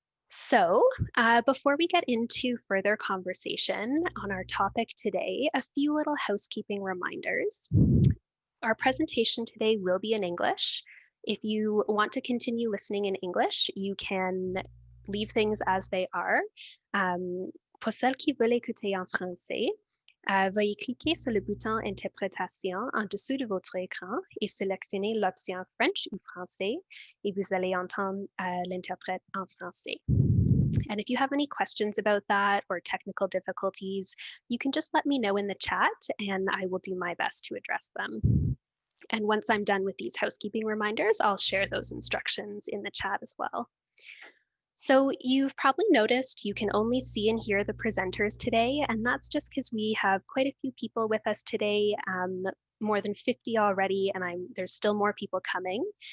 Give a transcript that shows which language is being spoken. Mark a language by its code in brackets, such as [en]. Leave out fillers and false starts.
[en] So before we get into further conversation on our topic today, a few little housekeeping reminders. Our presentation today will be in English. If you want to continue listening in English, you can leave things as they are. [fr] Pour celles qui veulent écouter en français, veuillez cliquer sur le bouton Interprétation en dessous de votre écran et sélectionner l'option French ou Français et vous allez entendre l'interprète en français. [en] And if you have any questions about that or technical difficulties, you can just let me know in the chat and I will do my best to address them. And once I'm done with these housekeeping reminders, I'll share those instructions in the chat as well. So you've probably noticed you can only see and hear the presenters today, and that's just because we have quite a few people with us today, more than 50 already, and there's still more people coming.